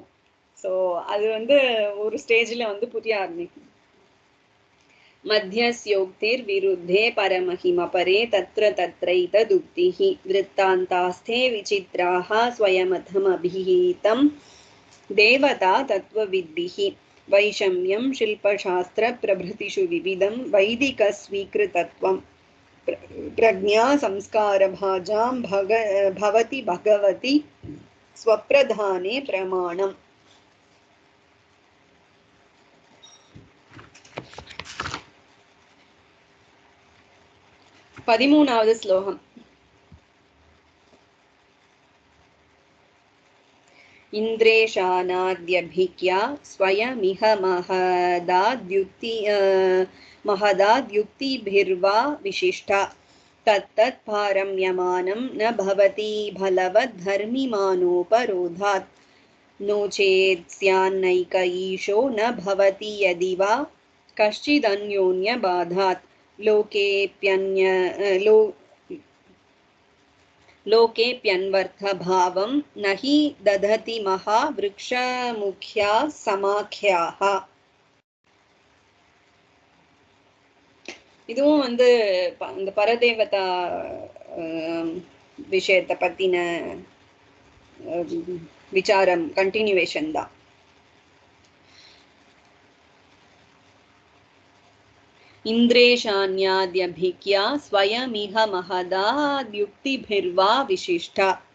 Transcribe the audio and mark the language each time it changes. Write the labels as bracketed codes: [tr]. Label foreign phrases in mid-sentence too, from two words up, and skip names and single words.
[ta] சோ அது ஒரு ஸ்டேஜ்ல புரிய ஆரம்பிக்கும். [sa] माध्यस्थ्योक्तिर् विरुद्धे परमहिम परे तत्र तत्रैतदुक्तिः वृत्तान्तास्ते विचित्राः स्वयमतमभिहितं देवता तत्त्वविद्भिः वैषम्यं शिल्पशास्त्र प्रभृतिषु विविधं वैदिक स्वीकृतत्वं प्रज्ञा संस्कार भाजां भवति भगवति स्वप्रधाने प्रमाणम्. [ta] 13வது ஸ்லோகம். [sa] इन्द्रेशानाद्यभिज्ञा स्वयमिह महदाद्युक्तिभिर्वा विशिष्टा तत्तत् पारम्यमानं न भवति बलवद्धर्मिमानोपरोधात् नो चेत् स्यान्नैक ईशो न भवति यदि वा कश्चिदन्योन्यबाधात् लोकेऽप्यन्वर्थभावं न हि दधति महावृक्षमुख्या समाख्याः. [ta] இதுவும் இந்த பரதேவதா விஷயத்தை பத்தின விசாரம் கண்டினியூவேஷன் தான். [sa] इन्द्रेशान्याद्यभिज्ञा स्वयमिह महदाद्युक्तिभिर्वा विशिष्टा.